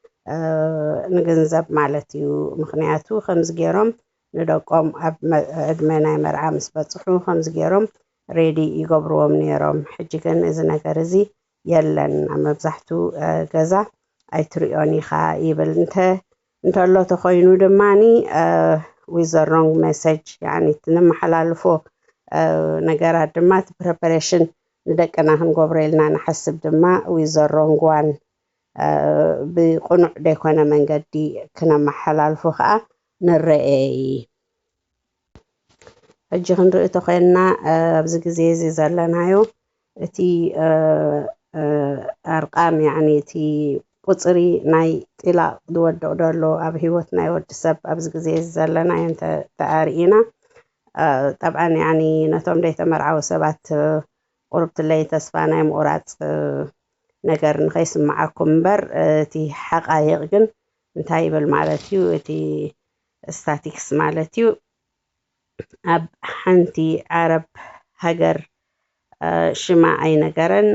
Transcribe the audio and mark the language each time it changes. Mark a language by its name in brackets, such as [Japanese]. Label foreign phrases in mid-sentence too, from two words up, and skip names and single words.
[Tigrinya] ንግንዘብ ማለት እዩ ምክንያቱ ከምዚ ገይሮም ንደቆም ኣብ ዕድመ ናይ መርዓ ምስ በፅሑ ከምዚ ገይሮም ሬዲ ይገብርዎም ነይሮም ሕጂ ግን እዚ ነገር እዚ የለን ኣብ መብዛሕትኡ ገዛ ኣይትሪኦን ኢኻ ይብል እንተሎ ተኮይኑ ድማኒ [English] with the wrong message [Tigrinya] يعني ንመሓላልፎ ነገራት ድማ preparation ንደቀና ክንገብሮ ኢልና ንሓስብ ድማ [English] with the wrong one [Tigrinya] ብቁኑዕ ደይኮነ መንገዲ ክነመሓላልፎ ከዓ ንርአ ሕጂ ክንርኢ ተኮይንና ኣብዚ ግዜ እዚ ዘለናዮ እቲ ኣርቃም يعني እቲ ቁፅሪ ናይ ጥላቅ ዝወድቕ ደሎ ኣብ ሂወት ናይ ወዲሰብ ኣብዚ ግዜ ዘለና እንተ ተኣሪእና [Arabic] طبعا يعني [Tigrinya] ነቶም ደይተመርዓው ሰባት ቁርብትለይ ተስፋ ናይ ምቁራፅ ነገር ንኸይስማዓኩም እምበር እቲ ሓቃይቕ ግን እንታይ ይብል ማለት እዩ እቲ ስታቲክስ ማለት እዩ ኣብ ሓንቲ ዓረብ ሃገር ሽማ ኣይነገረን